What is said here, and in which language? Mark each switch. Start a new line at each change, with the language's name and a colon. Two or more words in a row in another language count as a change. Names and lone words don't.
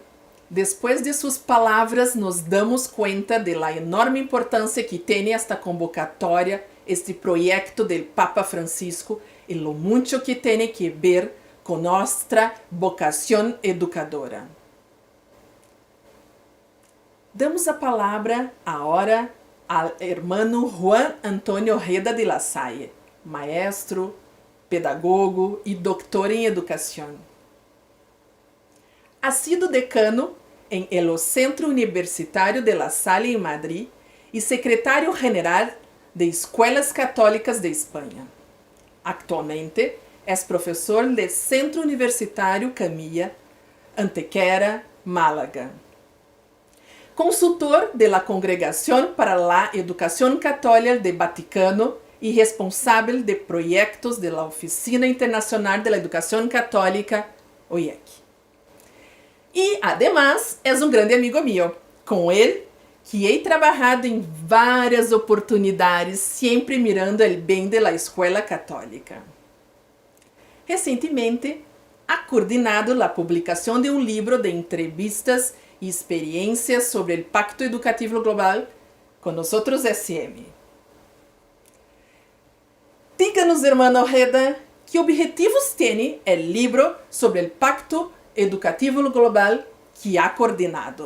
Spanish: Después de sus palabras, nos damos cuenta de la enorme importancia que tiene esta convocatoria, este proyecto del Papa Francisco y lo mucho que tiene que ver con nuestra vocación educadora.
Portuguese: Damos a palavra agora ao hermano Juan Antônio Reda de la Salle, maestro, pedagogo e doutor em educação.
Spanish: Ha sido decano en el Centro Universitario de La Salle en Madrid y secretario general de Escuelas Católicas de España. Actualmente es profesor del Centro Universitario Camilla, Antequera, Málaga. Consultor de la Congregación para la Educación Católica del Vaticano y responsable de proyectos de la Oficina Internacional de la Educación Católica, OIEC.
Portuguese: E, además, é um grande amigo meu. Com ele,
Spanish: que he trabajado
Portuguese: em várias oportunidades, sempre
Spanish: mirando el bem de la escuela católica. Recentemente, ha coordenado la publicación de un libro de entrevistas y experiencias sobre el Pacto Educativo Global con nosotros SM. Díganos, hermano Reda, ¿qué objetivos tiene el libro sobre el Pacto Educativo Global que ha coordenado?